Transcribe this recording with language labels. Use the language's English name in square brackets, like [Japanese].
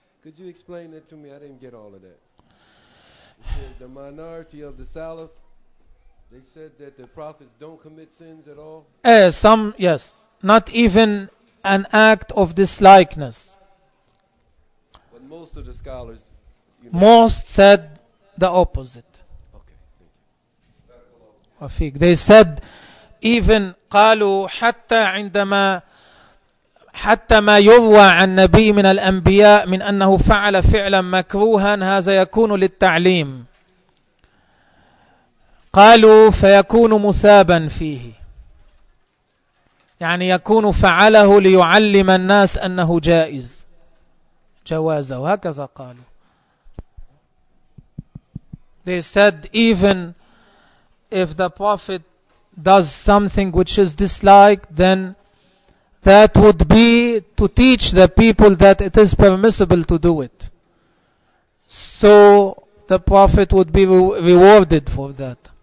[English] Could you explain that to me? I didn't get all of that. The minority of the Salaf, they said that the prophets don't commit sins at all. Some, yes, not even an act of dislikeness. Most of the scholars, you know, most said the opposite. Okay. They said even [Arabic] قالوا حتى عندما حتى ما يروى عن نبي من الأنبياء من أنه فعل فعلا مكروها هذا يكون للتعليم. قالوا فيكون مثابا فيه, يعني يكون فعله ليعلم الناس أنه جائز جوازه, وهكذا قالوا. [English] They said even if the prophet does something which is disliked, then that would be to teach the people that it is permissible to do it. So the prophet would be rewarded for that.